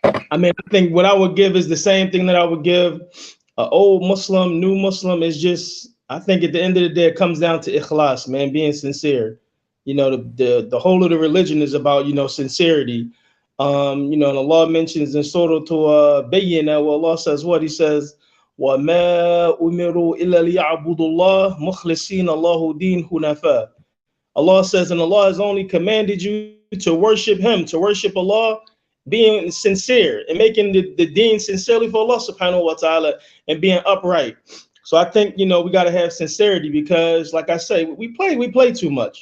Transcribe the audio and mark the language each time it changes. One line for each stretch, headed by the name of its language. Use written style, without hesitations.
English: I mean, I think what I would give is the same thing that I would give an old Muslim, new Muslim. Is just, I think at the end of the day, it comes down to ikhlas, man, being sincere. You know, the whole of the religion is about, you know, sincerity. You know, and Allah mentions in Surah to Bayyina, where Allah says what? He says,
Arabic: وَمَا أُمِرُوا إِلَّا لِيَعْبُدُوا اللَّهَ مُخْلِصِينَ اللَّهُ دِينَ حُنَفَاءَ.
English: Allah says, and Allah has only commanded you to worship Him, to worship Allah, being sincere and making the deen sincerely for Allah subhanahu wa ta'ala and being upright. So I think, you know, we got to have sincerity, because like I say, we play too much.